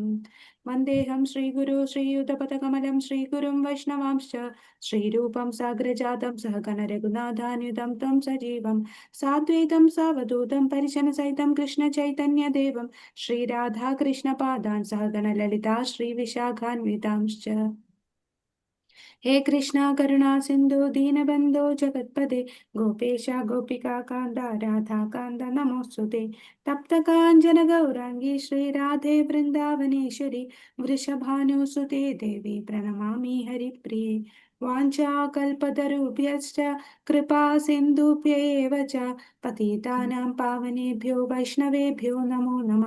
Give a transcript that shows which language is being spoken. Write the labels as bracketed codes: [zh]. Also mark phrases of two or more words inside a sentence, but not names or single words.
[sa] വന്ദേഹം ശ്രീഗുരു ശ്രീയുതപദകമലം ശ്രീഗുരും വൈഷ്ണവാംശ്ച ശ്രീരൂപം സാഗ്രജാതം സഹഗണ രഘുനാഥാന്യുതം ത്വം സജീവം സാദ്വൈതം സാവധൂതം പരിജനസഹിതം കൃഷ്ണ ചൈതന്യദേവം ശ്രീരാധാകൃഷ്ണപാദാൻ സഹഗണ ലളിതാ ശ്രീവിശാഖാന്വിതാംശ്ച. हे कृष्णा करुणा सिंधु दीनबंधो जगत्पते गोपेश गोपिका कांदा राधा कांदा नमोस्तुते. तप्त कांचन गौरांगी श्री राधे वृंदावनेश्वरी वृषभानुसुते देवी प्रणमामि हरिप्रिये. वाञ्छाकल्पतरुभ्यश्च कृपा सिन्धुभ्यैव च पतितानां पावनेभ्यो वैष्णवेभ्यो नमो नमः.